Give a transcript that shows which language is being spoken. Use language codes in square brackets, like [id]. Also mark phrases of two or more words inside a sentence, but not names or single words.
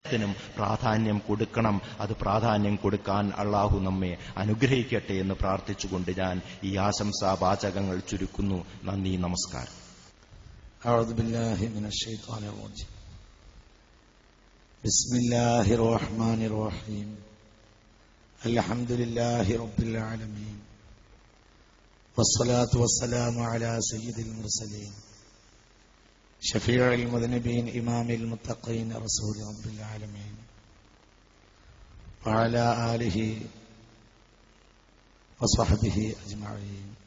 [ml] ഹൃദയത്തിനും പ്രാധാന്യം കൊടുക്കണം. അത് പ്രാധാന്യം കൊടുക്കാൻ അള്ളാഹു നമ്മെ അനുഗ്രഹിക്കട്ടെ എന്ന് പ്രാർത്ഥിച്ചുകൊണ്ട് ഞാൻ ഈ ആശംസാ വാചകങ്ങൾ ചുരുക്കുന്നു. നന്ദി, നമസ്കാരം. [ar] أعوذ بالله من الشيطان الرجيم. بسم الله الرحمن الرحيم. الحمد لله رب العالمين والصلاة والسلام على سيد المرسلين شفيع المذنبين إمام المتقين رسول رب العالمين وعلى آله وصحبه أجمعين.